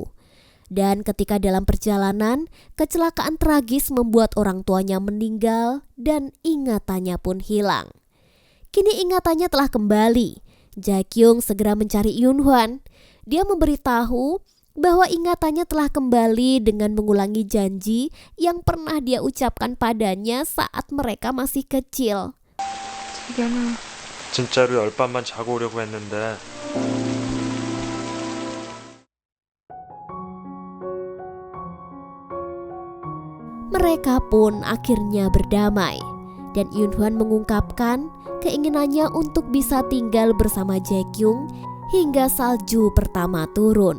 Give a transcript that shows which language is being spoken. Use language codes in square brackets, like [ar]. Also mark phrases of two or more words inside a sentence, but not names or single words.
[id] Dan ketika dalam perjalanan, kecelakaan tragis membuat orang tuanya meninggal dan ingatannya pun hilang. Kini ingatannya telah kembali. Jaekyung segera mencari Yunhwan. Dia memberitahu bahwa ingatannya telah kembali dengan mengulangi janji yang pernah dia ucapkan padanya saat mereka masih kecil. [ko] 자기야. 진짜로 열밤만 자고 오려고 했는데. [id] Mereka pun akhirnya berdamai. Dan Yunhwan mengungkapkan keinginannya untuk bisa tinggal bersama Jaekyung hingga salju pertama turun.